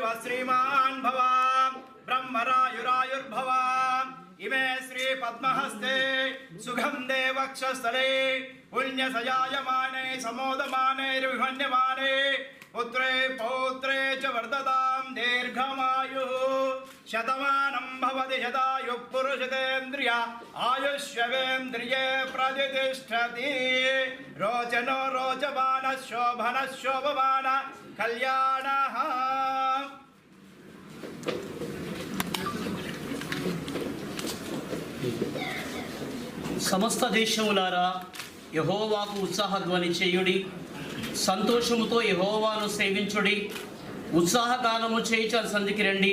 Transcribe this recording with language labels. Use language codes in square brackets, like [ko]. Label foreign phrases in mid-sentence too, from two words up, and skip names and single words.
[sa] श्रीमान् भव ब्रह्मरायुरायुर्भव इमे श्री पद्महस्ते सुगन्धे वक्षस्थले पुण्यसजायमाने समोदमानैर्विभन्यमाने पुत्रे पौत्रे च वर्धतां दीर्घमायुः शतमानं भवति शतायुः पुरुषतेन्द्रिय आयुष्यवेन्द्रिये प्रतिष्ठति रोचनो रोचमानः शोभनः शोभमानः कल्याणः। [te] సమస్త దేశములారా యెహోవాకు ఉత్సాహధ్వని చేయుడి, సంతోషముతో యెహోవాను సేవించుడి, ఉత్సాహగానము చేయుచు సంధికి రండి.